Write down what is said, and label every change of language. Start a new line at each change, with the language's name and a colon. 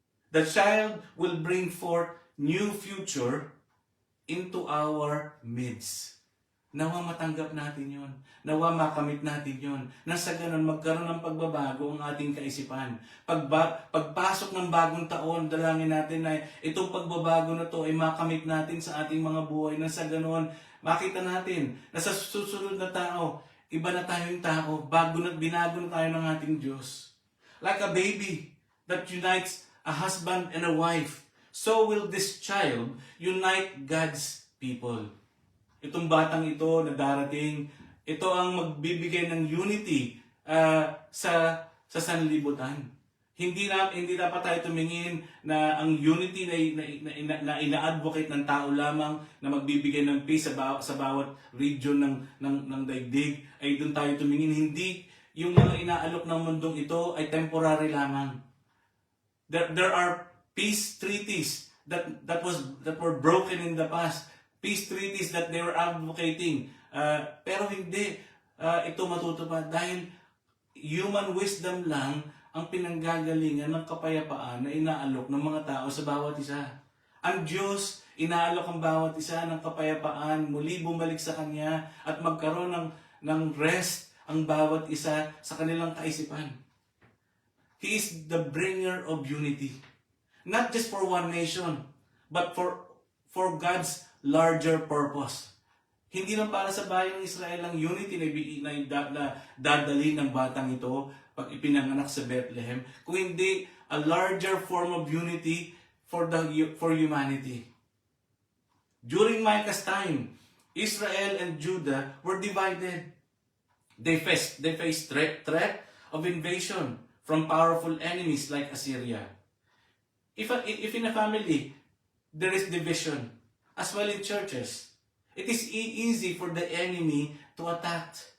English: The child will bring forth new future into our midst.
Filipino: Nawa matanggap natin yon. Nawa makamit natin yon. Nang sa ganun, magkaroon ng pagbabago ang ating kaisipan. Pagpasok ng bagong taon, dalangin natin na itong pagbabago na to ay makamit natin sa ating mga buhay. Nang sa ganun, makita natin na sa susunod na tao, iba na tayong tao, binago na tayo ng ating Diyos. Like a baby that unites a husband and a wife, so will this child unite God's people. Itong batang ito na darating, ito ang magbibigay ng unity sa sanlibutan. Hindi dapat tayo tumingin na ang unity na ina-advocate ng tao lamang na magbibigay ng peace sa bawat region ng daigdig ay doon tayo tumingin. Hindi yung mga inaalok ng mundong ito ay temporary lamang.
English: There are peace treaties that were broken in the past. Peace treaties that they were advocating.
Filipino: Pero hindi ito matutupad dahil human wisdom lang ang pinanggagalingan ng kapayapaan na inaalok ng mga tao sa bawat isa. Ang Diyos, inaalok ang bawat isa ng kapayapaan, muli bumalik sa Kanya at magkaroon ng rest ang bawat isa sa kanilang kaisipan.
English: He is the bringer of unity. Not just for one nation, but for God's larger purpose.
Filipino: Hindi lang para sa bayang Israel ang unity na dadali ng batang ito pag ipinanganak sa Bethlehem, kung hindi
English: a larger form of unity for humanity. During Micah's time, Israel and Judah were divided. They face threat of invasion from powerful enemies like Assyria. If in a family there is division, as well in churches, it is easy for the enemy to attack.